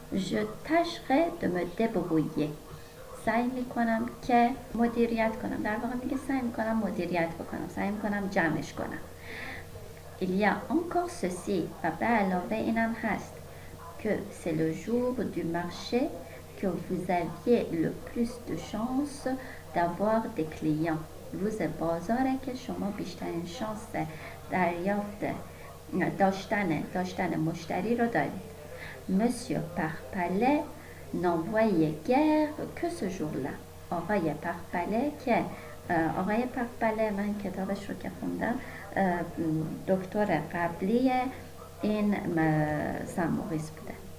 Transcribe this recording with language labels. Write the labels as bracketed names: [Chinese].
[French] Je tâcherai de me débrouiller. [Persian] سعی میکنم که مدیریت کنم، در واقع میگه سعی میکنم مدیریت بکنم، سعی میکنم جمعش کنم. [French] Il y a encore ceci [Persian] و به علاوه اینم هست [French] que c'est le jour du marché que vous aviez le plus de chance d'avoir des clients. [Persian] روز بازاره که شما بیشترین شانس دریافت داشتن مشتری رو دارید. [French] Monsieur Parpalais n'envoyait guère que ce jour-là. [Persian] آقای پرپله که آقای پرپله من کتابش رو که خوندم دکتر قبلی این سن موریس بوده.